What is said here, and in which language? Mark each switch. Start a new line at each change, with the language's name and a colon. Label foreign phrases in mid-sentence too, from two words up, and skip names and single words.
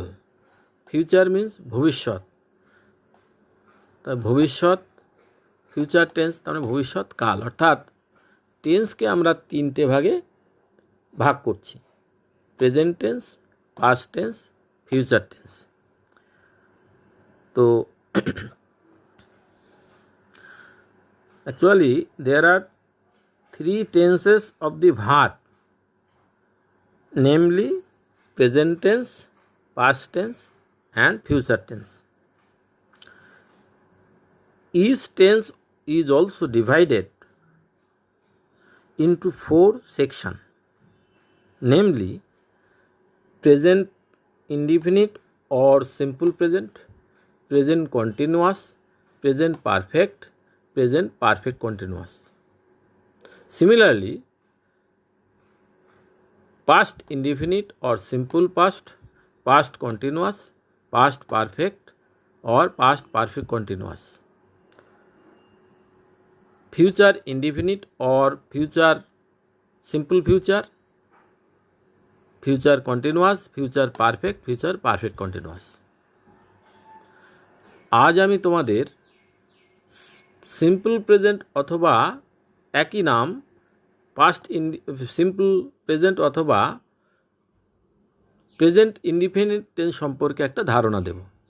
English: future means
Bangla: ভবিষ্যৎ, তার ভবিষ্যৎ।
English: future tense
Bangla: তার মানে ভবিষ্যৎ কাল। অর্থাৎ টেন্সকে আমরা তিনটে ভাগে ভাগ করছি:
English: present tense, past tense, future tense. তো actually there are three tenses of the verb, namely present tense, past tense and future tense. Each tense is also divided into four sections, namely present indefinite or simple present, present continuous, present perfect, present perfect continuous. Similarly, past indefinite or simple past, past continuous, past perfect or past perfect continuous. Future indefinite or future simple future, future continuous, future perfect, future perfect continuous.
Bangla: আজ আমি তোমাদের
English: simple present
Bangla: অথবা একই নাম
English: past simple present
Bangla: অথবা
English: present indefinite tense
Bangla: সম্পর্কে একটা ধারণা দেব।